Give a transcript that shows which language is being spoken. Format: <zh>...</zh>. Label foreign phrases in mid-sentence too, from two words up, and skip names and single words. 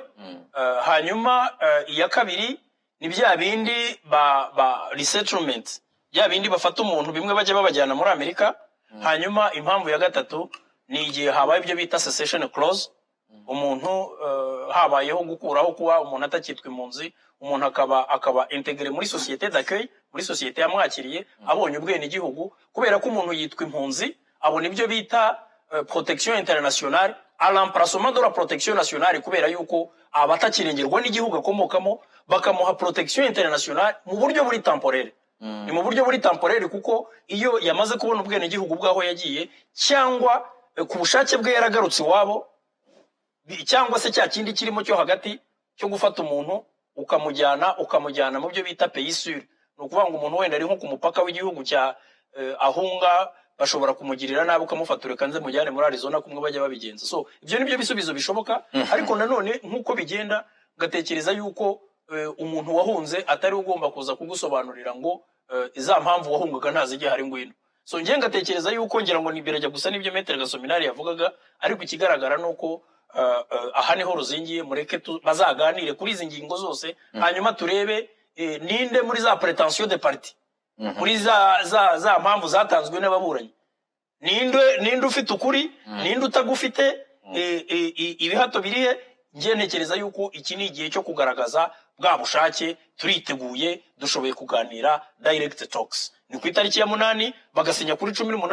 <rw>Hanyuma iya kabiri ni bya bindi ba resettlement, bya bindi bafata umuntu bimwe bajya babajyana muri Amerika. Hanyuma impamvu ya gatatu ni igihe habaye ibyo bita</rw> <en>cessation clause,</en> <rw>umuntu habayeho gukuraho kuba umuntu atakitwa impunzi, umuntu akaba integre muri</rw> <fr>société d'accueil,</fr> <rw>muri société yamwakiriye, abonye ubwene igihugu. Kubera ko umuntu yitwa impunzi abona ibyo bita</rw> <fr>protection internationale, à l'emplacement de la protection nationale,</fr> <rw>kubera yuko abatakirengerwa n'igihugu akomokamo bakamuha</rw> <fr>protection internationale</fr> <rw>mu buryo buri temporaire. Ni mu buryo buri temporaire, kuko iyo yamaze kubona ubwene igihugu bwaho yagiye, cyangwa ku bushake bwe yaragarutse iwabo, cyangwa se cya kindi kirimo cyo hagati cyo gufata umuntu ukamujyana mu byo bita</rw> <fr>pays sûr.</fr> <rw>Ni ukuvuga ngo umuntu wenda ari nko ku mupaka w'igihugu cya ahunga, bashobora kumugirira nabi ukamufata urekanze mujyane muri Arizona kumwe bajya babigenza. So ibyo nibyo bisubizo bishoboka. Ariko nanone nkuko bigenda gatekereza yuko umuntu wahunze atari ugomba kuza kugusobanurira ngo iza mpamvu wahungaga ntazijye hari ngwino. So ngiye ngatekereza yuko ngira ngo nibirajya gusa nibyo Maître Gasominari yavugaga, ariko ikigaragara nuko aha niho ruzingiye. Mureke bazaganire kuri izi ngingo zose, hanyuma turebe ninde muri za</rw> <fr>prétention de parti,</fr> <rw>muri za mpamvu zatanzwe n'ababuranyi, ninde ufite ukuri, ninde utagufite, ibihato birihe. Ngiye ntekereza yuko iki ni igihe cyo kugaragaza bwa bushake. Turiteguye, dushoboye kuganira</rw> <en>direct talks.</en> <rw>Ni ku itariki ya 8 bagasinya kuri 18.</rw>